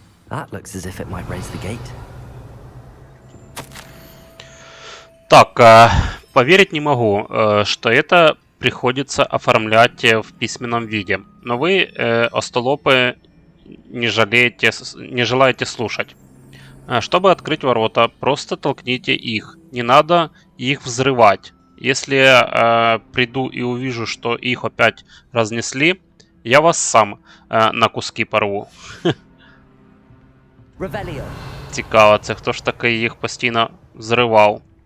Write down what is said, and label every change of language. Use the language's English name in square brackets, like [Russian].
[English] That looks as if it might raise the gate. [Russian] Так, поверить не могу, что это приходится оформлять в письменном виде. Но вы, остолопы, не желаете слушать. Чтобы открыть ворота, просто толкните их. Не надо их взрывать. Если я приду и увижу, что их опять разнесли, я вас сам на куски порву. [Ukrainian] Цікаво, це хто ж такий їх постійно взривав?